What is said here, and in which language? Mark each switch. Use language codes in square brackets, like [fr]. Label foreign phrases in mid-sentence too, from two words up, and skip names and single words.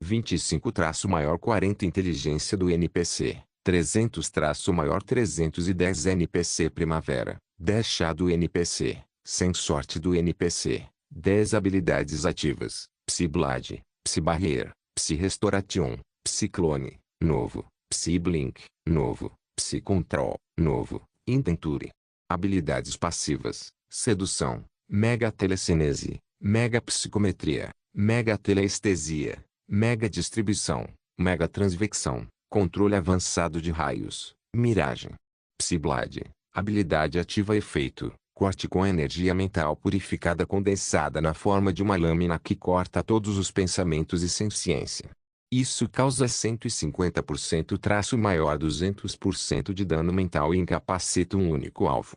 [pt] 25-maior 40 Inteligência do NPC, 300-maior 310 NPC Primavera, 10 Chá do NPC, 100 Sorte do NPC, 10 Habilidades ativas, Psi-Blade, Psi-Barrier, Psi-Restoration, Psi-Clone, novo, Psi-Blink, novo, Psi-Control, novo, Intenture. Habilidades passivas, Sedução, Mega Telecinese, Mega Psicometria, Mega Teleestesia, Mega Distribuição, Mega Transvecção, Controle avançado de raios, Miragem. Psi-Blade, habilidade ativa efeito, corte com energia mental purificada condensada na forma de uma lâmina que corta todos os pensamentos e senciência. Isso causa 150% traço maior 200% de dano mental e incapacita um único alvo.